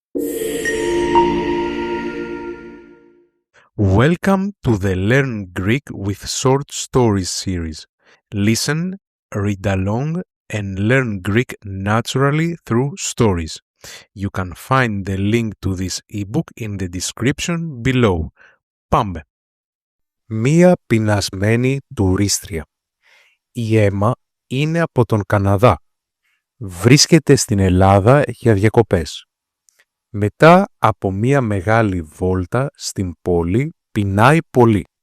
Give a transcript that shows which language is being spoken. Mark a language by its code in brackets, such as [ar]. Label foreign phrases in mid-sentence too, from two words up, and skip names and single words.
[en] Welcome to the Learn Greek with Short Stories series. Listen, read along, and learn Greek naturally through stories. You can find the link to this ebook in the description below. [el] Πάμε! Μία πεινασμένη τουρίστρια. Η Έμα είναι από τον Καναδά. Βρίσκεται στην Ελλάδα για διακοπές. Μετά από μία μεγάλη βόλτα στην πόλη, πεινάει πολύ.